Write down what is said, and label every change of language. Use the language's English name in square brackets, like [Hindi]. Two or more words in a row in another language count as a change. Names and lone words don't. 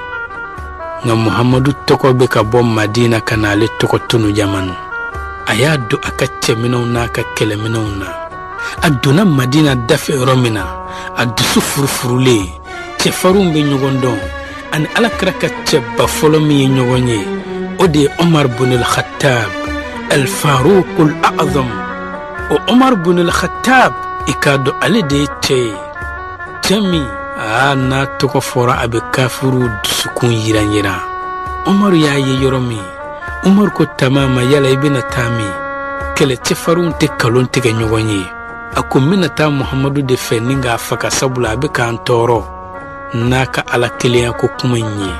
[Bambara] Nka Muhamadu tɔgɔ bɛ ka bɔ Madina ka na ale tɔgɔ tunu Yaman. A y'a don a ka cɛminɛw n'a ka kɛlɛminɛw na. A donna Madina dafe yɔrɔ min na a dusu furufurulen cɛfarinw bɛ ɲɔgɔn dɔn ani Alakira ka cɛba fɔlɔ min ye ɲɔgɔn ye o de ye Umar ibn al-Khattab al-Faruq al-A'zam. O Umar ibn al-Khattab i k'a dɔn ale de ye cɛ ye cɛ min n'a tɔgɔ fɔra a bɛ kafiru dusukun yiran. Umar y'a ye yɔrɔ min Umar ko Tamama yala i bɛna taa min? Kɛlɛ cɛfarinw tɛ kalon tigɛ ɲɔgɔn ye. A ko n bɛna taa Muhamadu de fɛ ni k'a faga sabula a bɛ k'an tɔɔrɔ n'a ka Ala kelenya ko kuma in ye.